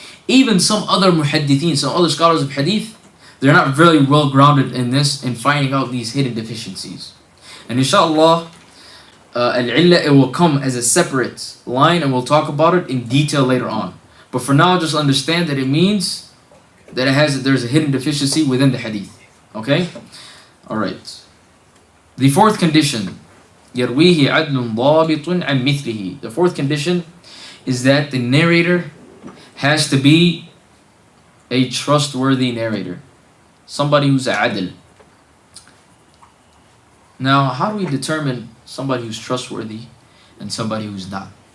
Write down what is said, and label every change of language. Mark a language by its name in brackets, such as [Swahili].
[English] Even some other muhaddithin, some other scholars of hadith, they're not very well grounded in this, in finding out these hidden deficiencies. And inshallah, al-illah, it will come as a separate line and we'll talk about it in detail later on. But for now, just understand that it means that there's a hidden deficiency within the hadith. Okay? Alright. The fourth condition, [Arabic] يرويه عدل ضابط عن مثله. [English] The fourth condition is that the narrator has to be a trustworthy narrator. Somebody who's a adl. Now, how do we determine somebody who's trustworthy and somebody who's not?